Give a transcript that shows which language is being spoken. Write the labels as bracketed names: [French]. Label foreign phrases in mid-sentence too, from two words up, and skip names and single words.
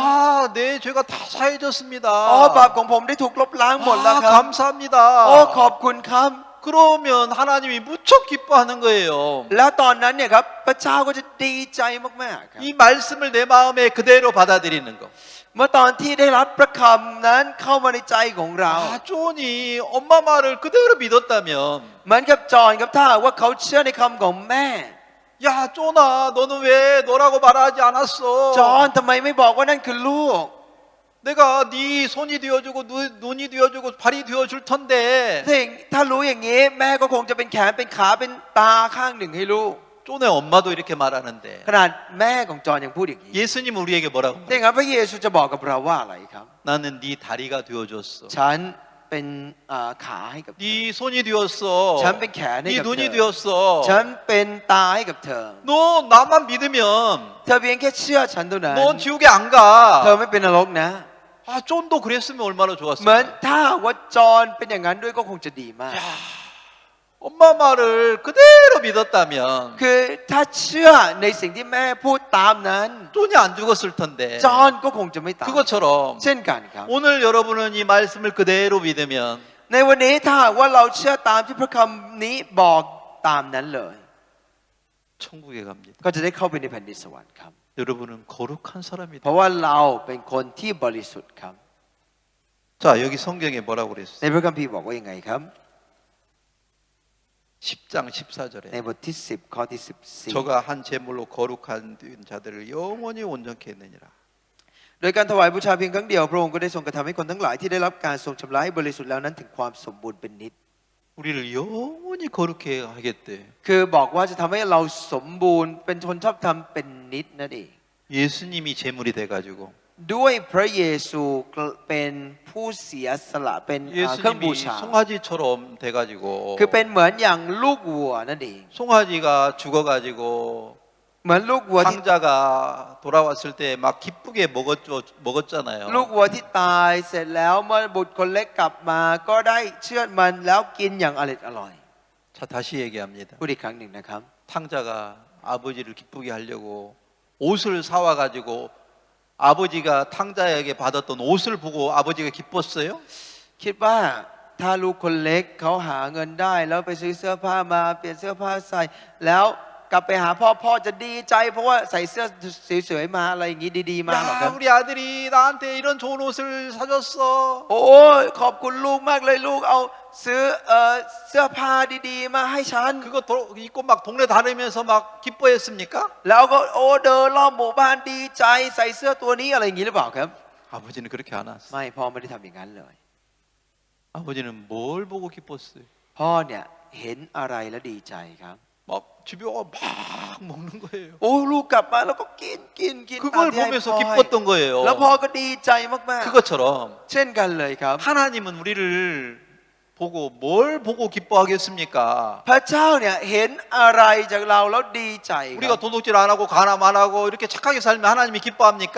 [Korean] 내 죄가 다 사해졌습니다. [Thai] บาปของผมได้ถูกลบล้างหมดแล้วครับ [Korean] 감사합니다. [Thai] ขอบคุณครับ [Korean] 그러면 하나님이 무척 기뻐하는 거예요. [Thai] แล้วตอนนั้นเนี่ยครับพระเจ้าก็จะดีใจมากๆครับ [Korean] 이 말씀을 내 마음에 그대로 받아들이는 거. [Thai] เมื่อตอนที่ได้รับพระคำนั้นเข้ามาในใจของเรา [Korean] 존이 엄마 말을 그대로 믿었다면 [Thai] เหมือนกับจอห์นครับถ้าหากว่าเขาเชื่อในคำของแม่ [Korean] 야 쪼나 너는 왜 너라고 말하지 않았어? [Thai] จอห์นทำไมไม่บอกว่านั่นคือลูก [Korean] 내가 네 손이 되어주고 눈이 되어주고 발이 되어줄 텐데 [Thai] ถ้ารู้อย่างนี้แม่ก็คงจะเป็นแขนเป็นขาเป็นตาข้างหนึ่งให้ลูก [Korean] 쪼네 엄마도 이렇게 말하는데 [Thai] ขนาดแม่ของจอห์นยังพูดอย่างนี้ [Korean] 예수님 우리에게 뭐라고 [Thai] ดังนั้นพระเยซูจะบอกกับเราว่าอะไรครับ [Korean] 나는 네 다리가 되어줬어 [Thai] ฉันเป็นขาให้กับเธอ [Korean] 네 손이 되었어 [Thai] ฉันเป็นแขนให้ [Korean] 네 [Thai] กับเธ [Korean] 눈이 [Thai] อ [Korean] 되었어 [Thai] ฉันเป็นตาให้กับเธอ [Korean] 너 나만 믿으면 [Thai] เธอเพียงแค่เชื่อฉันเท่านั้น [Korean] 넌 지옥에 안 [Thai] เธอ [Korean] 가. [Thai] ไม่เป็นนรกนะ [Korean] 쫀도 그랬으면 얼마나 [Thai] เหมือน [Korean] 좋았을까. [Thai] ถ้าว่าจอห์นเป็นอย่างนั้นด้วยก็คงจะดีมาก [Korean] 엄마 말을 그대로 믿었다면 [Thai] คือถ้าเชื่อในสิ่งที่แม่พูดตามนั้น [Korean] 쫀이 안 죽었을 텐데. [Thai] จอห์นก็คงจะไม่ตาย [Korean] 그것처럼 [Thai] เช่นกันครับ [Korean] 오늘 여러분은 이 말씀을 그대로 믿으면 [Thai] ในวันนี้ถ้าหากว่าเราเชื่อตามที่พระคำนี้บอกตามนั้นเลย [Korean] 천국에 갑니다. [Thai] ก็จะได้เข้าไปในแผ่นดินสวรรค์ครับ [Korean] 여러분은 거룩한 [Thai] เพ [Korean] 사람이다. [Thai] ราะว่าเราเป็นคนที่บริสุทธิ์ครับ [Korean] 자, 여기 성경에 뭐라고 [Thai] ใน [Korean] 그랬어요? [Thai] พระคัมภีร์บอกว่ายังไงครับ [Korean] 10장 [Thai] ใน [Korean] 14절에 [Thai] บทที่10ข้อที่14 [Korean] 저가 한 제물로 거룩한 자들을 영원히 온전케 했느니라. [Thai] โดยการถวายบูชาเพียงครั้งเดียวพระองค์ก็ได้ทรงกระทำให้คนทั้งหลายที่ได้รับการทรงชำระให้บริสุทธิ์แล้วนั้นถึงความสมบูรณ์เป็นนิจ [Korean] 우리를 영원히 거룩해 하겠대. [Thai] คือบอกว่าจะทำให้เราสมบูรณ์เป็นชนชอบธรรมเป็นนิจนั่นเอง [Korean] 예수님이 제물이 돼가지고 [Thai] ด้วยพระเยซูเป็นผู้เสียสละเป็นเครื่องบู [Korean] 예수님이 [Thai] ชา [Korean] 송아지처럼 돼가지고 [Thai] คือเป็นเหมือนอย่างลูกวัวนั่นเอง [Korean] 송아지가 죽어가지고 [Thai] เหมือนลูกวัวที่ [Korean] 황자가 돌아왔을 때 막 기쁘게 먹었잖아요. [Thai] ลูกวัวที่ตายเสร็จแล้วเมื่อบุตรคนเล็กกลับมาก็ได้เชือดมันแล้วกินอย่างอร่อย [Korean] 자 다시 얘기합니다. [Thai] พูดอีกครั้งหนึ่งนะครับ [Korean] 탕자가 아버지를 기쁘게 하려고 옷을 사와가지고 아버지가 탕자에게 받았던 옷을 보고 아버지가 기뻤어요? [Thai] คิดว่าถ้าลูกคนเล็กเขาหาเงินได้แล้วไปซื้อเสื้อผ้ามาเปลี่ยนเสื้อผ้าใส่แล้วกลับไปหาพ่อจะดีใจเพราะว่าใส่เสื้อสวยๆมาอะไรอย่างนี้ดีๆมาหรอกค [Korean] 야 [Thai] รับ [Korean] 우리 아들이 나한테 이런 좋은 옷을 사줬어. [Thai] โอ้ขอบคุณลูกมากเลยลูกเอาซื้อเสื้อผ้าดีๆมาให้ฉัน [Korean] 그거 입고 막 동네 다니면서 막 기뻐했습니까? [Thai] แล้วก็เดินรอบหมู่บ้านดีใจใส่เสื้อตัวนี้อะไรอย่างนี้หรือเปล่าครับ [Korean] 아버지는 그렇게 안 했어. [Thai] ไม่พ่อไม่ได้ทำอย่างนั้นเลย [Korean] 아버지는 뭘 보고 기뻤어요? [Thai] พ่อเนี่ยเห็นอะไรแล้วดีใจครับ [Korean] 막 집에 와서 막 먹는 거예요. [Thai] โอ้ลูกกลับมาแล้วก็กินตาม [Korean] 그걸 [Thai] ที่ให้ [Korean] 보면서 [Thai] พ่อให้ [Korean] 기뻤던 거예요. [Thai] แล้วพ่อก็ดีใจมาก [Korean] 그것처럼 [Thai] ๆ เช่นกันเลยครับ [Korean] 하나님은 우리를 보고 뭘 보고 기뻐하겠습니까? [Thai] พระเจ้าเนี่ยเห็นอะไรจากเราแล้วดีใจค [Korean] 우리가 [Thai] รับ [Korean] 도둑질 안 하고 가남 안 하고 이렇게 착하게 살면 하나님이 기뻐합니까?